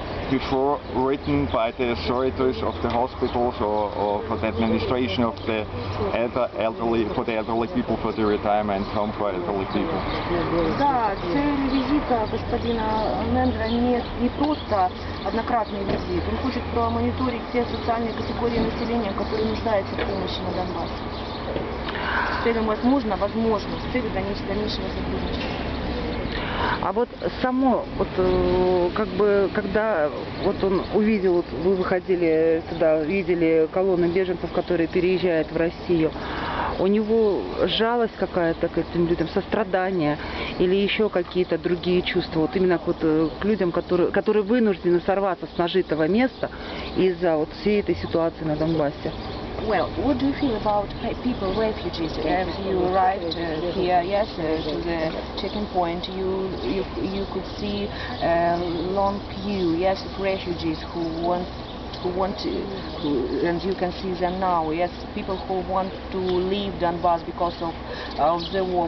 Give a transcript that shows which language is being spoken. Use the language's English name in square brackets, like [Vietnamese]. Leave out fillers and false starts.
[English] before written by the authorities of the hospitals or for the administration of the elderly people, for the retirement home for elderly people. [Russian] Да, цель визита господина Мендера не просто однократный визит. Он хочет промониторить те социальные категории населения, которые нуждаются в помощи на Донбассе. С целью, возможно, с целью дальнейшего сотрудничества. А вот само, вот как бы, когда вот он увидел, вот вы выходили сюда, видели колонну беженцев, которые переезжают в Россию, у него жалость какая-то к этим людям, сострадание или еще какие-то другие чувства, вот именно вот к людям, которые вынуждены сорваться с нажитого места из-за вот всей этой ситуации на Донбассе? [English] Well, what do you feel about people, refugees? As you arrived here, yes, to the checking point, you could see a long queue, yes, of refugees who want to, and you can see them now, yes, people who want to leave Donbass because of the war.